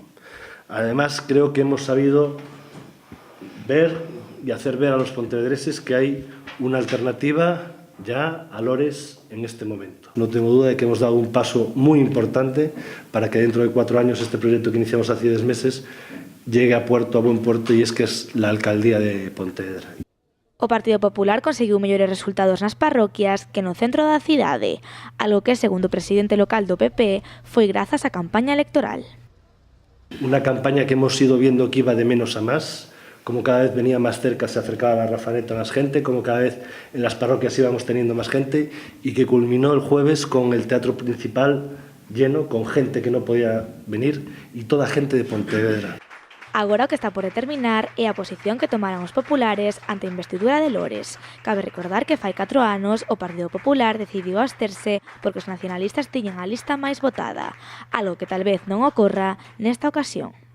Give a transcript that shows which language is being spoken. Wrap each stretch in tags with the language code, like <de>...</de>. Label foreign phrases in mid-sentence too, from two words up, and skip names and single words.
<es>Además, creo que hemos sabido ver y hacer ver a los pontevedreses que hay una alternativa ya a Lores en este momento. No tengo duda de que hemos dado un paso muy importante para que dentro de 4 años este proyecto que iniciamos hace 10 meses llegue a buen puerto y es que es la alcaldía de Pontevedra.</es> <gl>O Partido Popular conseguiu mellores resultados nas parroquias que no centro da cidade, algo que, segundo o presidente local do PP, foi grazas á campaña electoral.</gl> <es>Una campaña que hemos ido viendo que iba de menos a más, como cada vez venía más cerca, se acercaba la Rafaneta más gente, como cada vez en las parroquias íbamos teniendo más gente y que culminó el jueves con el teatro principal lleno, con gente que no podía venir y toda gente de Pontevedra.</es> <gl>Agora o que está por determinar é a posición que tomarán os populares ante a investidura de Lores. Cabe recordar que fai 4 anos o Partido Popular decidiu absterse porque os nacionalistas tiñan a lista máis votada, algo que tal vez non ocorra nesta ocasión.</gl>